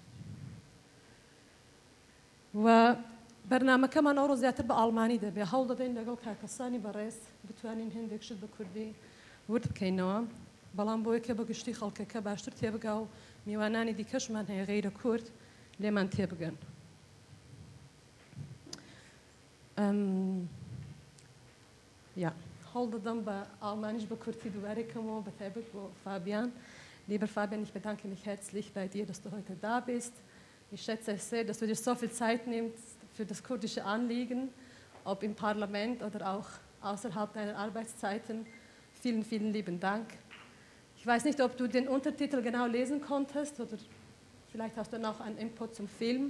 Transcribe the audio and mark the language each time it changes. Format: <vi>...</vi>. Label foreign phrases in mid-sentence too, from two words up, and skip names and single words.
<ckb>و بەرنامەکەمان ئەوڕۆ زیاتر بە ئاڵمانی دەبێ هەوڵ دەدەین لەگەڵ کاکەسانی بەڕێز بتوانین هێندێک شت بە کوردی ورد بکەینەوە بەڵام بۆ یەکە بە گشتی خەڵکەکە باشتر تێبگا و میوانانی دیکەشمان هەیە غەیرە کورد لێمان تێبگەن. هەوڵ دەدەم بە ئاڵمانیش بە کورتی دووبارەیەکەمەوە بە تایبەت بۆ Fabian.</ckb> <de>Lieber Fabian, ich bedanke mich herzlich bei dir, dass du heute da bist. Ich schätze es sehr, dass du dir so viel Zeit nimmst für das kurdische Anliegen, ob im Parlament oder auch außerhalb deiner Arbeitszeiten. Vielen, vielen lieben Dank. Ich weiß nicht, ob du den Untertitel genau lesen konntest oder vielleicht hast du noch einen Input zum Film.</de>